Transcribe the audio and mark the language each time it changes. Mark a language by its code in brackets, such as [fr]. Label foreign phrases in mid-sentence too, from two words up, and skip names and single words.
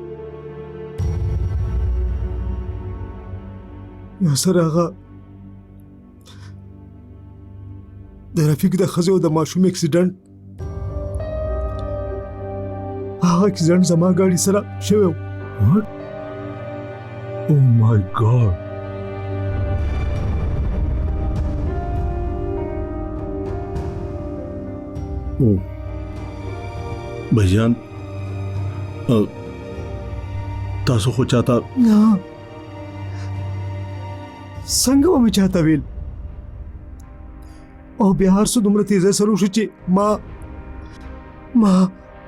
[ps] یا سره هغه د رفیق د ښځې او د ماشوم اکسیډنټ، هغه اکسیډنټ زما ګاډي سره شوی و. [en] What? Oh my God. Oh. [ps] بھجان تاسو خو چاته نه څنګه به مې چاته ویل، او بیا هر څه دومره تیزه سره وشو چې ما